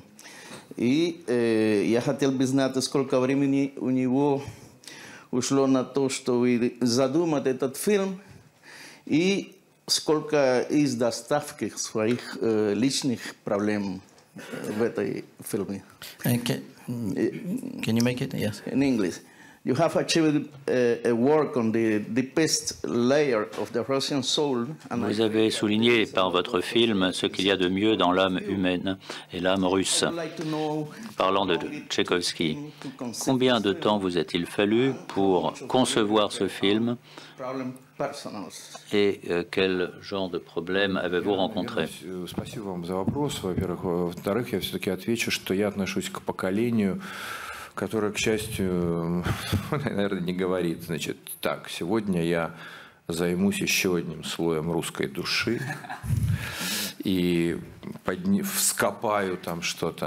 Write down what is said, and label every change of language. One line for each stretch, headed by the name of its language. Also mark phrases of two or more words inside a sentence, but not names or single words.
Russian: И я хотел бы знать, сколько времени у него ушло на то, чтобы задумать этот фильм, и сколько из доставки своих личных проблем в этой фильме.
English: Can you make it? Yes. In English. You have achieved a work on the deepest layer of the Russian soul.
French: Vous avez souligné par votre film ce qu'il y a de mieux dans l'âme humaine et l'âme russe. Parlant de Tchaïkovski, combien de temps vous a-t-il fallu pour concevoir ce film et quel genre de problème avez-vous rencontré?
Russian: Спасибо вам за вопрос, во-первых. Во-вторых, я все-таки отвечу, что я отношусь к поколению, которое, к счастью, наверное, не говорит. Значит, так, сегодня я займусь еще одним слоем русской души и вскопаю там что-то.